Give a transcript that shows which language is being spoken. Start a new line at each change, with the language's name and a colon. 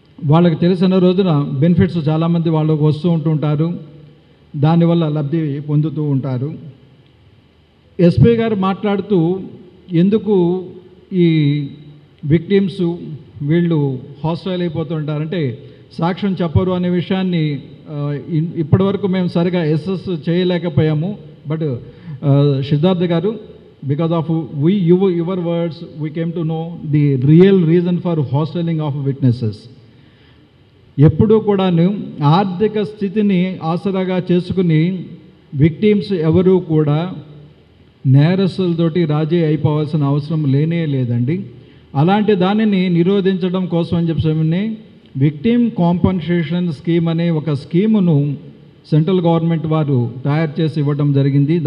Telugu: వాళ్ళకి తెలిసిన రోజున బెనిఫిట్స్ చాలామంది వాళ్ళకు వస్తూ ఉంటుంటారు, దానివల్ల లబ్ధి పొందుతూ ఉంటారు. ఎస్పీ గారు మాట్లాడుతూ ఎందుకు ఈ విక్టిమ్స్ వీళ్ళు హాస్టైల్ అయిపోతుంటారంటే సాక్ష్యం చెప్పరు అనే విషయాన్ని ఇప్పటివరకు మేము సరిగా assess చేయలేకపోయాము.
English: But Siddhartha garu, because of your words, we came to know the real reason for hostiling of witnesses.
Telugu: ఎప్పుడూ కూడాను ఆర్థిక స్థితిని ఆసరాగా చేసుకుని విక్టిమ్స్ ఎవరూ కూడా నేరస్తులతోటి రాజీ అయిపోవాల్సిన అవసరం లేనే లేదండి. అలాంటి దానిని నిరోధించడం కోసం అని చెప్పి విక్టిమ్ కాంపన్సేషన్ స్కీమ్ అనే ఒక స్కీమును సెంట్రల్ గవర్నమెంట్ వారు తయారు చేసి ఇవ్వడం జరిగింది.